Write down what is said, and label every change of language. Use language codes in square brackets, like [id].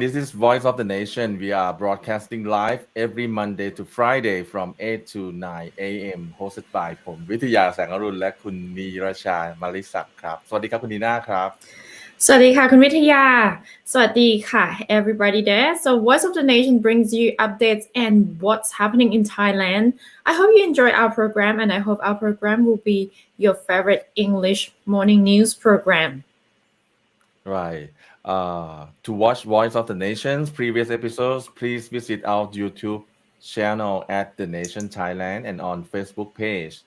[en] This is Voice of the Nation. We are broadcasting live every Monday to Friday from 8 to 9 a.m. hosted by [th] ผมวิทยาแสงอรุณและคุณนีรชามาริศักดิ์ครับสวัสดีครับคุณนีน่าครับ สวัสดีค่ะคุณวิทยาสวัสดีค่ะ [en] everybody there. So Voice of the Nation brings you updates and what's happening in Thailand. I hope you enjoy our program and I hope our program will be your favorite English morning news program. Right. To watch Voice of the Nation's previous episodes, please visit our YouTube channel at The Nation Thailand and on Facebook page.